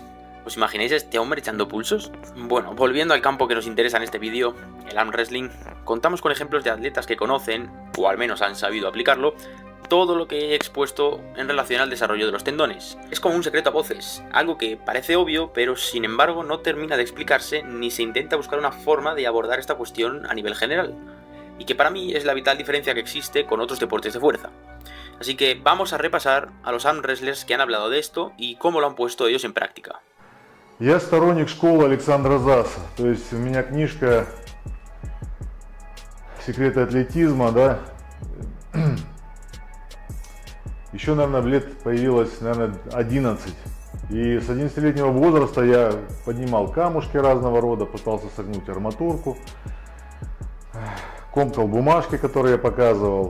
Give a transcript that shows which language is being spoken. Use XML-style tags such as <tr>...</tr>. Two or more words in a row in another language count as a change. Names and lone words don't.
<es>¿Os imagináis a este hombre echando pulsos? Bueno, volviendo al campo que nos interesa en este vídeo, el</es> <en>arm wrestling,</en> <es>contamos con ejemplos de atletas que conocen, o al menos han sabido aplicarlo, todo lo que he expuesto en relación al desarrollo de los tendones. Es como un secreto a voces, algo que parece obvio, pero sin embargo no termina de explicarse ni se intenta buscar una forma de abordar esta cuestión a nivel general, y que para mí es la vital diferencia que existe con otros deportes de fuerza. Así que vamos a repasar a los</es> <en>arm wrestlers</en> <es>que han hablado de esto y cómo lo han puesto ellos en práctica.</es> <ru>Я сторонник школы Александра Заса, то есть у меня книжка «Секреты атлетизма», да. Еще, наверное, лет появилось, 11. И с 11-летнего возраста я поднимал камушки разного рода, пытался согнуть арматурку, комкал бумажки, которые я показывал.</ru>